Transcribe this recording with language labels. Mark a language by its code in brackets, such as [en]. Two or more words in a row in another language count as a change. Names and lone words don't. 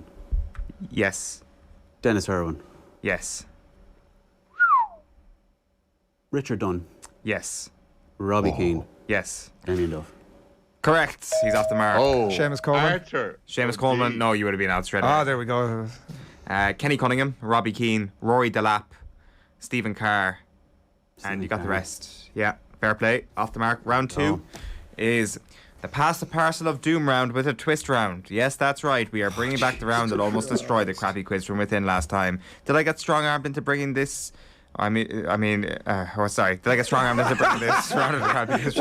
[en] Yes. Dennis Irwin. Yes. Richard Dunn. Yes. Robbie Keane. Yes. Damien Duff. Correct. He's off the mark. Seamus Coleman. Arthur. Seamus Coleman. No, you would have been out straight away. Ah, there we go. Kenny Cunningham, Robbie Keane, Rory Delap, Stephen Carr, and you got the rest. Yeah, fair play. Off the mark. Round 2 is the Pass the Parcel of Doom round with a twist round. Yes, that's right. We are bringing back the round that almost destroyed the crappy quiz from within last time. Did I get strong-armed into bringing this? Sorry. Did I get strong-armed into bringing this round of the crappy quiz?